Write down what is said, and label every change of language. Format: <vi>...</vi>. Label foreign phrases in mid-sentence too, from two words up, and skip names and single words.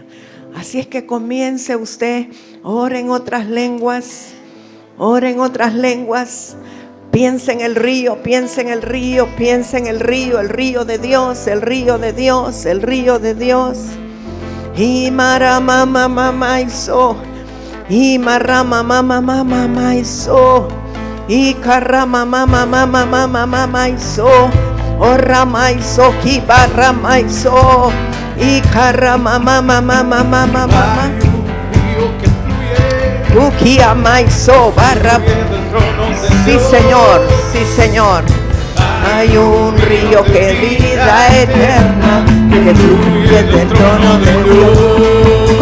<es>Así es que comience usted, ore en otras lenguas, ore en otras lenguas. Piensa en el río, piensa en el río, piensa en el río de Dios, el río de Dios, el río de Dios. Y marama mama iso, y marama mama iso, y carama mama iso, o rama iso, kibarama iso, y carama mama. Ukia maiso barra. Sí, Señor, sí, Señor. Hay un río que vida eterna que fluye del trono de Dios.</es>